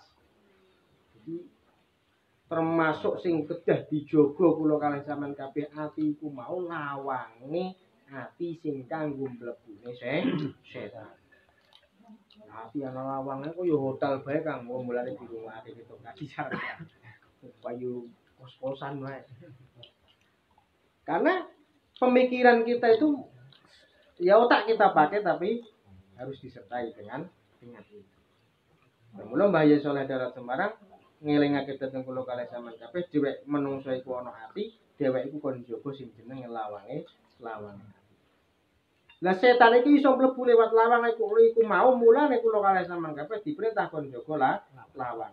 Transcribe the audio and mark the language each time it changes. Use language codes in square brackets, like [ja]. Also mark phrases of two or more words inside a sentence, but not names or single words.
[jv] Jadi termasuk sing kedah dijaga kula kalih sampean kabeh ati iku mau lawange ati sing kanggo mlebune setan. Ati ana lawange kok ya hotel bae Kang, mulane di rumah ati itu kaji sare. Payu kos-kosan wae. [id] Karena pemikiran kita itu ya otak kita pakai tapi harus disertai dengan itu. [jv] Mula Mbah Yai Saleh Darat Semarang ngelingake dhateng kula kalih sampeyan kabeh dhewek menungso iku ana ati, dhewek iku kon njaga sing jenenge lawange. Lah setan iki iso mlebu lewat lawang iku mau mulane kula kalih sampeyan kabeh diperintah kon njaga lawang.